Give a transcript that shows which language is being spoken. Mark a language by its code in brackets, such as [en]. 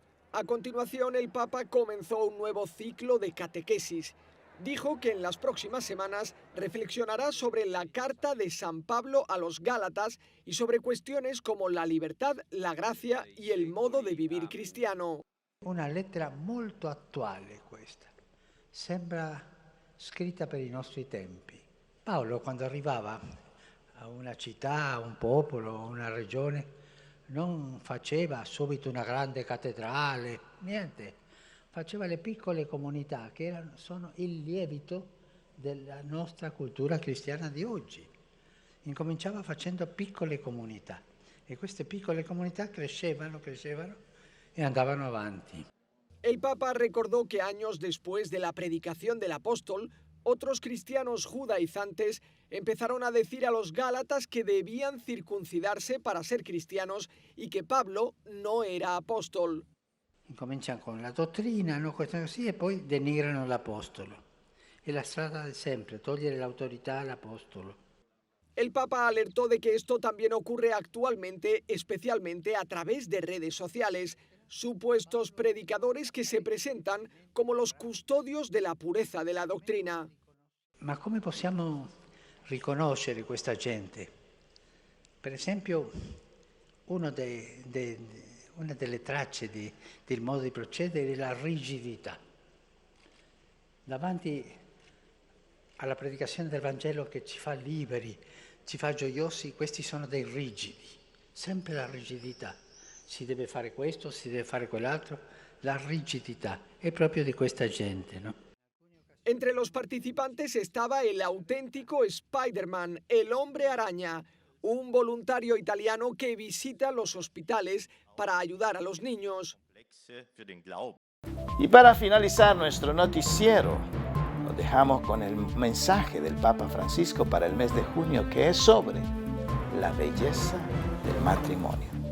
[es] A continuación, el Papa comenzó un nuevo ciclo de catequesis. Dijo que en las próximas semanas reflexionará sobre la carta de San Pablo a los Gálatas y sobre cuestiones como la libertad, la gracia y el modo de vivir cristiano. [it] Una lettera molto attuale questa, sembra scritta per i nostri tempi. Paolo, quando arrivava a una città, a un popolo, a una regione, non faceva subito una grande cattedrale, niente. Faceva le piccole comunità che sono il lievito della nostra cultura cristiana di oggi. Incominciava facendo piccole comunità e queste piccole comunità crescevano [es] y andaban [it] avanti. [es] El Papa recordó que años después de la predicación del apóstol, otros cristianos judaizantes empezaron a decir a los gálatas que debían circuncidarse para ser cristianos y que Pablo no era apóstol. [it] Cominciano con la dottrina, no, così, e poi denigrano l'apostolo. È la strada di sempre, togliere l'autorità all'apostolo. [es] El Papa alertó de que esto también ocurre actualmente, especialmente a través de redes sociales. Supuestos predicadores que se presentan como los custodios de la pureza de la doctrina. [it] Ma come possiamo riconoscere questa gente? Per esempio, una delle tracce del modo di procedere è la rigidità. Davanti alla predicazione del Vangelo che ci fa liberi, ci fa gioiosi, questi sono dei rigidi, sempre la rigidità. Si deve fare questo, si deve fare quell'altro, la rigidità è proprio di questa gente, no? [es] Entre los participantes estaba el auténtico Spider-Man, el hombre araña, un voluntario italiano que visita los hospitales para ayudar a los niños. Y para finalizar nuestro noticiero, nos dejamos con el mensaje del Papa Francisco para el mes de junio, que es sobre la belleza del matrimonio.